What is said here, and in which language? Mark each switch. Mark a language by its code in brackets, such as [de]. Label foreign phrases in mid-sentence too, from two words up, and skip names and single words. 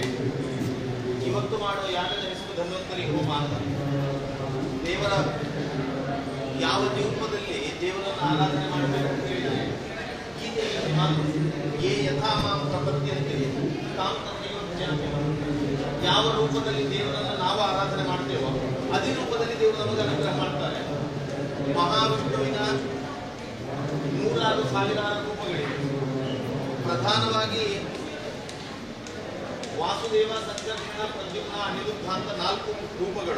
[kn] ಇವತ್ತು ಮಾಡುವ ಯಾಗದ ಹೆಸರು ಧನ್ವಂತರಿ ಹೋಮ ಅಂತ. ದೇವರ ಯಾವ ರೂಪದಲ್ಲಿ ದೇವರನ್ನು ಆರಾಧನೆ ಮಾಡಬೇಕು ಅಂತ ಹೇಳಿದರೆ ಗೀತೆಯಲ್ಲಿ ಮಾತು [sa] ಏ ಯಥಾ ಮಾಂ ಪ್ರಪದ್ಯಂತೆ ತಾಂ ತಥೈವ ಭಜಾಮ್ಯಹಂ. [kn] ಯಾವ ರೂಪದಲ್ಲಿ ದೇವರನ್ನು ನಾವು ಆರಾಧನೆ ಮಾಡ್ತೇವೋ ಅದೇ ರೂಪದಲ್ಲಿ ದೇವರು ನಮಗೆ ಅನುಗ್ರಹ ಮಾಡ್ತಾರೆ. ಮಹಾವಿಷ್ಣುವಿನ 100,000 ರೂಪಗಳಿವೆ. ಪ್ರಧಾನವಾಗಿ ವಾಸುದೇವ, ಸಂಕರ್ಷಣ, ಪ್ರದ್ಯುಮ್ನ, ಅನಿರುದ್ಧ ಅಂತ 4 ರೂಪಗಳು.